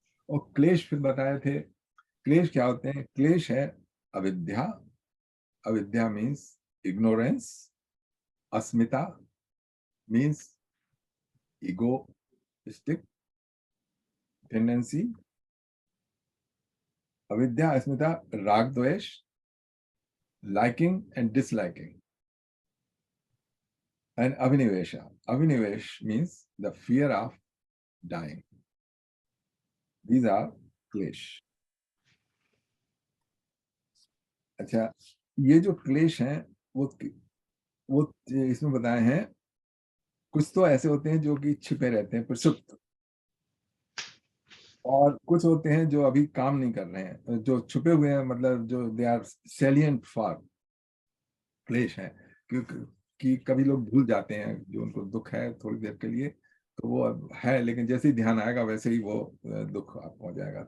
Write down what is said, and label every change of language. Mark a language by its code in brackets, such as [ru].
[hi] और क्लेश फिर बताए थे, क्लेश क्या होते हैं। क्लेश है अविद्या, अविद्या मीन्स इग्नोरेंस, अस्मिता मीन्स इगोइस्टिक टेंडेंसी, अविद्या, अस्मिता, राग द्वेष, [en] liking and disliking, and avinivesha. Avinivesh means the fear of dying. These are [hi] क्लेश। अच्छा, ये जो क्लेश हैं वो इसमें बताए हैं। कुछ तो ऐसे होते हैं जो कि छिपे रहते हैं, प्रसुप्त, और कुछ होते हैं जो अभी काम नहीं कर रहे हैं, जो छुपे हुए हैं, मतलब जो [en] they are salient for [hi] क्लेश है, क्योंकि कि कभी लोग भूल जाते हैं जो उनको दुख है थोड़ी देर के लिए, तो वो अब है, लेकिन जैसे ही ध्यान आएगा वैसे ही वो दुख आपको हो जाएगा।